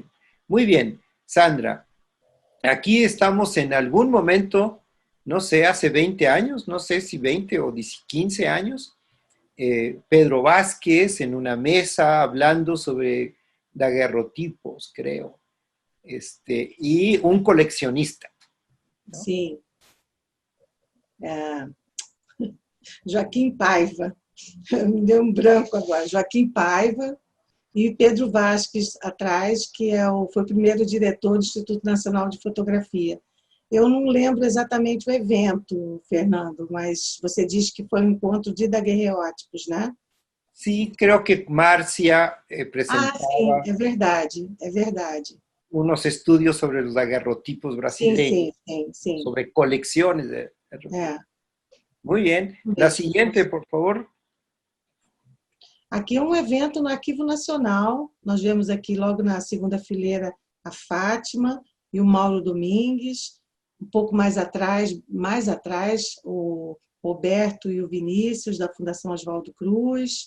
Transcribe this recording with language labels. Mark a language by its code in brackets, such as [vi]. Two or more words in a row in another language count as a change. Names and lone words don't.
[es] Muy bien, Sandra, aquí estamos en algún momento, no sé, hace 20 años, no sé si 20 o 15 años, Pedro Vázquez en una mesa hablando sobre daguerrotipos, creo, y un coleccionista, ¿no? [pt] Sim. Joaquim Paiva, me deu um branco agora. Joaquim Paiva e Pedro Vasques atrás, que foi o primeiro diretor do Instituto Nacional de Fotografia. Eu não lembro exatamente o evento, Fernando, mas você diz que foi um encontro de daguerreótipos, né? [es] Sí, creo que Marcia [pt] Ah, sim, [es] presentaba [pt] é verdade, é verdade. [es] unos estudios sobre los daguerrotipos [pt] Sim, sim, [es] brasileños, [pt] sim, sim. [es] sobre colecciones de... [pt] É, [es] Muy bien. La [pt] mesmo. [es] siguiente, por favor. [pt] Aqui é um evento no Arquivo Nacional. Nós vemos aqui logo na segunda fileira a Fátima e o Mauro Domingues. Um pouco mais atrás, o Roberto e o Vinícius, da Fundação Oswaldo Cruz.